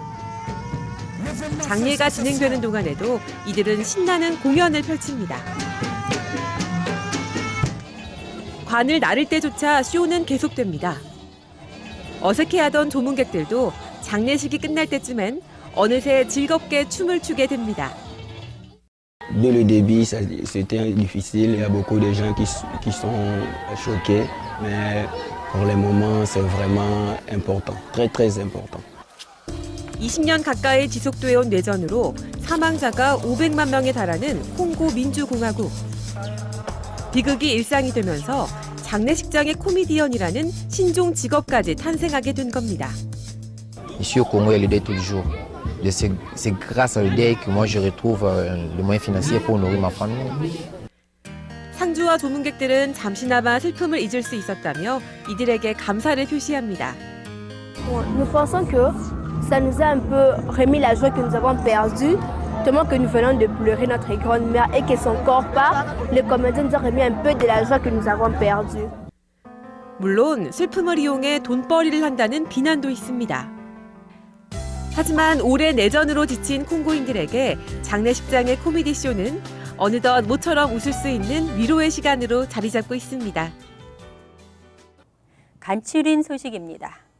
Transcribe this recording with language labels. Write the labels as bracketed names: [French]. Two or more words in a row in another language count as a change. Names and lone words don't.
[Korean] 장례가 진행되는 동안에도 이들은 신나는 공연을 펼칩니다. 관을 나를 때조차 쇼는 계속됩니다. 어색해하던 조문객들도 장례식이 끝날 때쯤엔 어느새 즐겁게 춤을 추게 됩니다. [French] Dès le début, c'était difficile. Il y a beaucoup de gens qui sont choqués, mais pour le moment, c'est vraiment important, très très important. [Korean] 20년 가까이 지속돼 온 내전으로 사망자가 500만 명에 달하는 콩고 민주공화국. 비극이 일상이 되면서 장례식장의 코미디언이라는 신종 직업까지 탄생하게 된 겁니다. [French] Ici au Congo, il y a le deuil tous les jours. C'est grâce au deuil que moi je retrouve le moyen financier pour nourrir ma famille. [Korean] 상주와 조문객들은 잠시나마 슬픔을 잊을 수 있었다며 이들에게 감사를 표시합니다. [French] Nous pensons que ça nous a un peu remis la joie que nous avons perdue, tellement que nous venons de pleurer notre grand-mère et que son corps part, le comédien nous a remis un peu de la joie que nous avons perdue. [Korean] 물론 슬픔을 이용해 돈벌이를 한다는 비난도 있습니다. 하지만 오래 내전으로 지친 콩고인들에게 장례식장의 코미디 쇼는 어느덧 모처럼 웃을 수 있는 위로의 시간으로 자리 잡고 있습니다. 간추린 소식입니다.